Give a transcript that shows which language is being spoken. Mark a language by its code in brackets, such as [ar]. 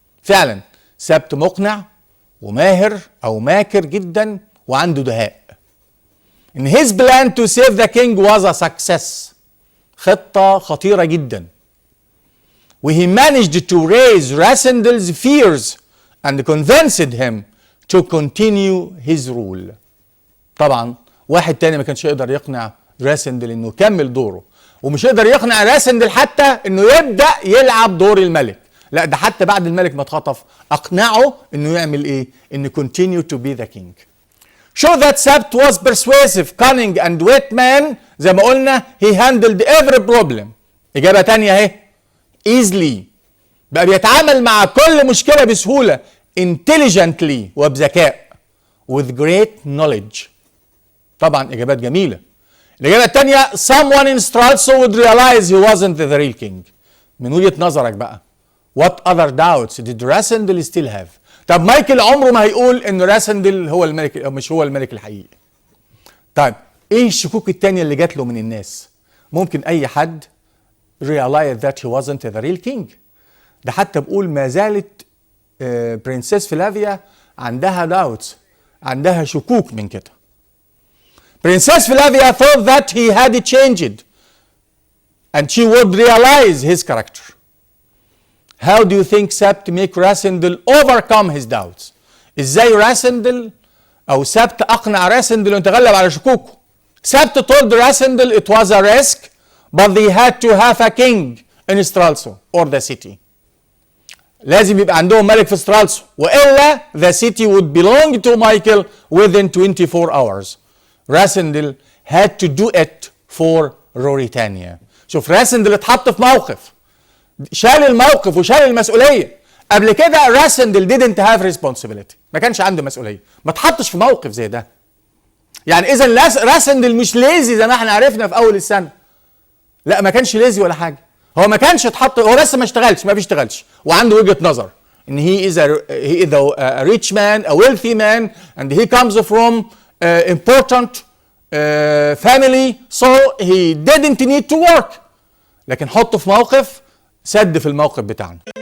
[ar] فعلا سبت مقنع وماهر او ماكر جدا وعنده دهاء. [en] And his plan to save the king was a success. [ar] خطة خطيرة جدا. [en] He managed to raise Rasendel's fears and convinced him to continue his rule. [ar] طبعا واحد تاني ما كانش يقدر يقنع راسندل انه يكمل دوره، ومش يقدر يقنع راسندل حتى انه يبدأ يلعب دور الملك. لا ده حتى بعد الملك ما اتخطف اقنعه انه يعمل ايه؟ انه [en] continue to be the king. Show that Sabt was persuasive, cunning and wit man. [ar] زي ما قلنا [en] he handled every problem. [ar] اجابة تانية اهي [en] easily. [ar] بقى بيتعامل مع كل مشكلة بسهولة [en] intelligently [ar] وبذكاء [en] with great knowledge. [ar] طبعا اجابات جميلة. الاجابة التانية [en] someone in Stralsund would realize he wasn't the real king. [ar] من وجهة نظرك بقى [en] what other doubts did Rasindel still have؟ [ar] طب مايكل عمره ما هيقول ان راسندل هو الملك او مش هو الملك الحقيقي. طيب ايه الشكوك التانية اللي جات له من الناس؟ ممكن اي حد [en] realize that he wasn't the real king. [ar] ده حتى بقول ما زالت برنسيس فلافيا عندها داوتس، عندها شكوك من كده. [en] Princess Flavia thought that he had changed and she would realize his character. How do you think Sabt make Rasindel overcome his doubts؟ [ar] ازاي راسندل او سبت اقنع راسندل انه يتغلب على شكوكه؟ [en] Sapt told Rasindel it was a risk but they had to have a king in Stralsund or the city. [ar] لازم يبقى عندهم ملك في سترالسو والا [en] the city would belong to Michael within 24 hours. Rasindel had to do it for Ruritania. [ar] شوف راسندل اتحط في موقف، شال الموقف وشال المسؤوليه. قبل كده راسندل [en] didn't have responsibility، [ar] ما كانش عنده مسؤوليه، ما اتحطش في موقف زي ده. يعني اذا راسندل مش ليزي زي ما احنا عرفنا في اول السنه. لا ما كانش ليزي ولا حاجه، هو ما كانش اتحط، هو بس ما بيشتغلش وعنده وجهه نظر ان [en] he is a rich man, a wealthy man and he comes from important family so he didn't need to work. [ar] لكن حطه في موقف سد في الموقف بتاعنا.